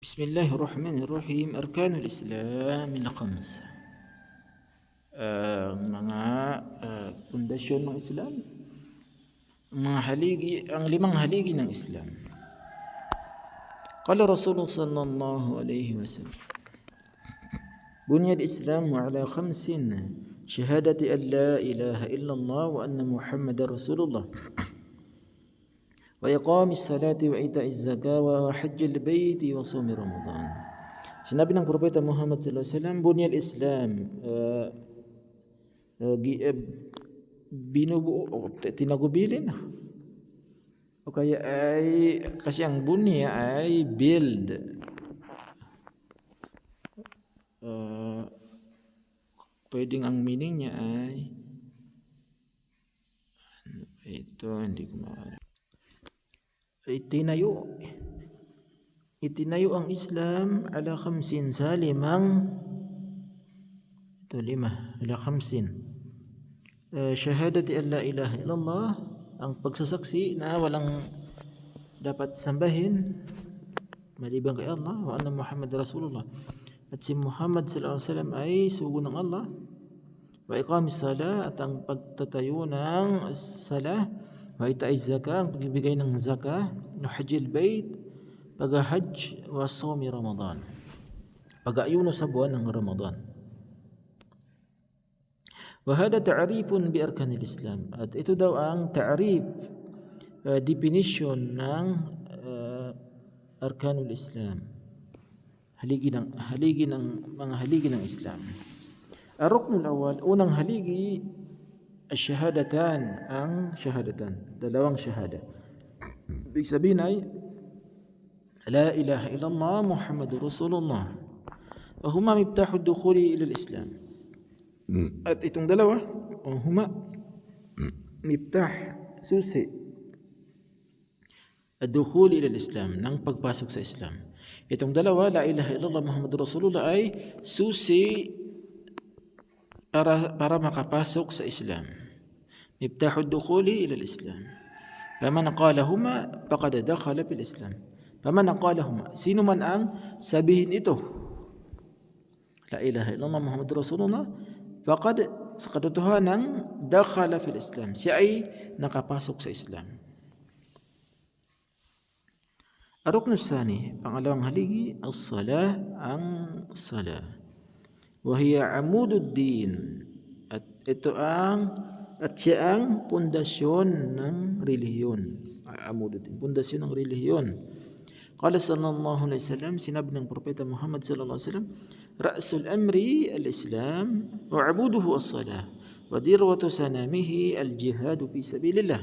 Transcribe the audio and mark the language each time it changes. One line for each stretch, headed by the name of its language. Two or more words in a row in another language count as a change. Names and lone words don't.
Arabic: بسم الله الرحمن الرحيم. أركان الإسلام من خمس.
Filipino: Mga pundasyon ng Islam, ang limang haligi ng Islam.
Arabic: قال رسول الله صلى الله عليه وسلم بني الإسلام على خمس شهادة أن لا إله إلا الله وأن محمدا رسول الله وإقام الصلاة وإيتاء الزكاة وحج البيت وصوم رمضان.
Filipino: Sinabi ng Propeta Muhammad
Arabic: صلى الله عليه وسلم, بني الإسلام,
Filipino: binubuo o tinagubilin o kaya ay kasi ang bunya ay build, pwedeng ang meaning niya ay ito, hindi ko maalam, itinayo ang Islam
Arabic: على خمس,
Filipino: sa limang, ito lima,
Arabic: على خمس. شهادة أن لا إله إلا الله,
Filipino: ang pagsasaksi na walang dapat sambahin maliban kay Allah,
Arabic: وأن محمد رسول الله,
Filipino: at si Muhammad
Arabic: صلى الله عليه وسلم
Filipino: ay sugo ng Allah,
Arabic: وإقام الصلاة,
Filipino: at ang pagtatayo ng salah,
Arabic: وإيتاء الزكاة,
Filipino: ang pagbibigay ng zakah,
Arabic: وحج البيت,
Filipino: pag-hajj,
Arabic: وصوم رمضان,
Filipino: pag-ayuno sa buwan ng Ramadan.
Arabic: وهذا تعريف بأركان الإسلام,
Filipino: at ito daw ang ta'rif, definition ng
Arabic: أركان الإسلام,
Filipino: haligi ng mga haligi ng Islam.
Arabic: الركن الأول,
Filipino: unang haligi, ash-shahadatan, ang shahadatan, dalawang shahada. Ibig sabihin ay
Arabic: لا إله إلا الله محمد رسول الله وهما مفتاح الدخول إلى الإسلام.
Filipino: At itong dalawa,
Arabic: هما مفتاح, susi, الدخول إلى الإسلام,
Filipino: ng pagpasok sa Islam. Itong dalawa,
Arabic: لا إله إلا الله محمد رسول الله,
Filipino: ay susi para makapasok sa Islam.
Arabic: مفتاح الدخول إلى الإسلام فمن قالهما فقد دخل في الإسلام. فمن قالهما,
Filipino: sino man ang sabihin ito,
Arabic: لا إله إلا الله محمد رسول الله فقد,
Filipino: sa katotohanan,
Arabic: دخل في الإسلام,
Filipino: siya ay nakapasok sa Islam.
Arabic: الركن الثاني,
Filipino: pangalawang haligi,
Arabic: as-salah,
Filipino: ang salah,
Arabic: وهي عماد الدين,
Filipino: at ito siya ang pundasyon ng relihiyon. Amududdin, pundasyon ng relihiyon.
Arabic: قال صلى الله عليه وسلم,
Filipino: sinabi ng Propeta Muhammad
Arabic: صلى الله عليه وسلم رأس الأمر الإسلام وعموده الصلاة وذروة سنامه الجهاد في سبيل الله.